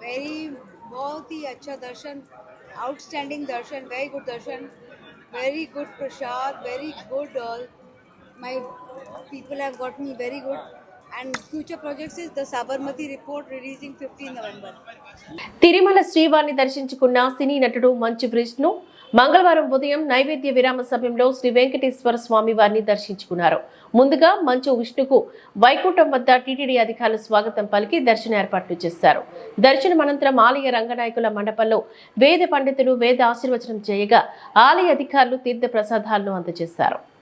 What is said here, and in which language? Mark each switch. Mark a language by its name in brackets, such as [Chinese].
[Hindi] बहुत ही अच्छा दर्शन, outstanding Darshan, [English] very good [Hindi] Darshan, very good Prasad, very good. [English] My people have got me very good. And future projects is the Sabarmati report releasing 15 November. [Telugu] Tirumala శ్రీవారిని దర్శించుకున్న సినీ నటుడు మంచు విష్ణు మంగళవారం ఉదయం నైవేద్య విరామ సమయంలో శ్రీ వెంకటేశ్వర స్వామి వారిని దర్శించుకున్నారు. ముందుగా మంచు విష్ణుకు వైకుంఠం వద్ద టీటీడీ అధికారులు స్వాగతం పలికి దర్శన ఏర్పాట్లు చేశారు. దర్శనం అనంతరం ఆలయ రంగనాయకుల మండపంలో వేద పండితులు వేద ఆశీర్వచనం చేయగా ఆలయ అధికారులు తీర్థ ప్రసాదాలను అందజేశారు.